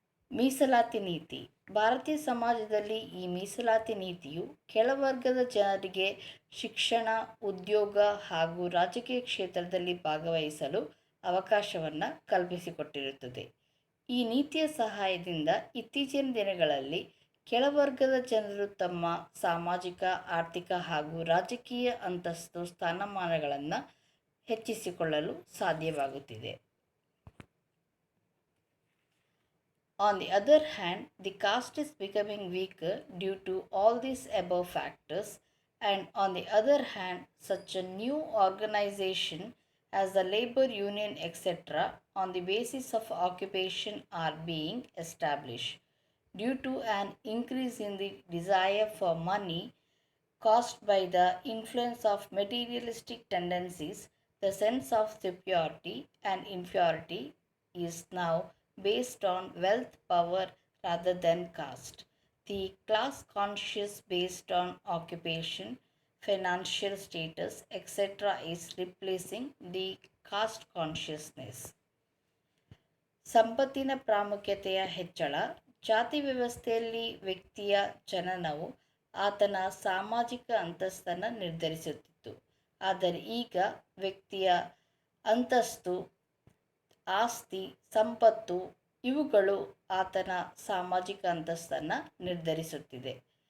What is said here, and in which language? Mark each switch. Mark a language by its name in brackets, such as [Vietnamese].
[Kannada] ಮೀಸಲಾತಿ ನೀತಿ. ಭಾರತೀಯ ಸಮಾಜದಲ್ಲಿ ಈ ಮೀಸಲಾತಿ ನೀತಿಯು ಕೆಳವರ್ಗದ ಜನರಿಗೆ ಶಿಕ್ಷಣ, ಉದ್ಯೋಗ ಹಾಗೂ ರಾಜಕೀಯ ಕ್ಷೇತ್ರದಲ್ಲಿ ಭಾಗವಹಿಸಲು ಅವಕಾಶವನ್ನು ಕಲ್ಪಿಸಿಕೊಟ್ಟಿರುತ್ತದೆ. ಈ ನೀತಿಯ ಸಹಾಯದಿಂದ ಇತ್ತೀಚಿನ ದಿನಗಳಲ್ಲಿ ಕೆಳವರ್ಗದ ಜನರು ತಮ್ಮ ಸಾಮಾಜಿಕ, ಆರ್ಥಿಕ ಹಾಗೂ ರಾಜಕೀಯ ಅಂತಸ್ತು, ಸ್ಥಾನಮಾನಗಳನ್ನು ಹೆಚ್ಚಿಸಿಕೊಳ್ಳಲು ಸಾಧ್ಯವಾಗುತ್ತಿದೆ. [English] On the other hand, the caste is becoming weaker due to all these above factors, and on the other hand, such a new organization as the labor union etc. on the basis of occupation are being established. Due to an increase in the desire for money caused by the influence of materialistic tendencies, the sense of superiority and inferiority is now based on wealth, power rather than caste. The class conscious based on occupation, financial status, etc. is replacing the caste consciousness. [Kannada] ಸಂಪತ್ತಿನ ಪ್ರಾಮುಖ್ಯತೆಯ ಹೆಚ್ಚಳ. ಜಾತಿ ವ್ಯವಸ್ಥೆಯಲ್ಲಿ ವ್ಯಕ್ತಿಯ ಜನನವು ಆತನ ಸಾಮಾಜಿಕ ಅಂತಸ್ತನ್ನು ನಿರ್ಧರಿಸುತ್ತಿತ್ತು. ಆದರೆ ಈಗ ವ್ಯಕ್ತಿಯ ಅಂತಸ್ತು, ಆಸ್ತಿ, ಸಂಪತ್ತು ಇವುಗಳು ಆತನ ಸಾಮಾಜಿಕ ಅಂತಸ್ತನ್ನು ನಿರ್ಧರಿಸುತ್ತಿದೆ.